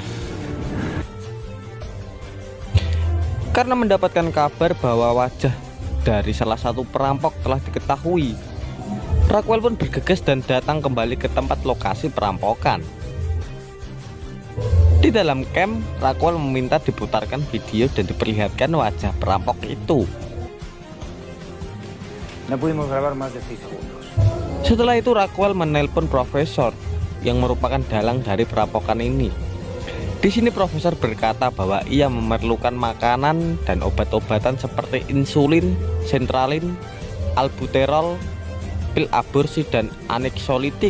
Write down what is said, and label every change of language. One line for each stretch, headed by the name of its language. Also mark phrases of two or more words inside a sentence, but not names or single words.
Indonesian: Karena mendapatkan kabar bahwa wajah dari salah satu perampok telah diketahui. Raquel pun bergegas dan datang kembali ke tempat lokasi perampokan. Di dalam camp, Raquel meminta diputarkan video dan diperlihatkan wajah perampok itu.
Spanish: No pudimos grabar más de 6 segundos.
Indonesian: Setelah itu Raquel menelpon Profesor yang merupakan dalang dari perampokan ini. Di sini Profesor berkata bahwa ia memerlukan makanan dan obat-obatan seperti insulin, sentralin, albuterol, pil aborsi dan anxiolytik.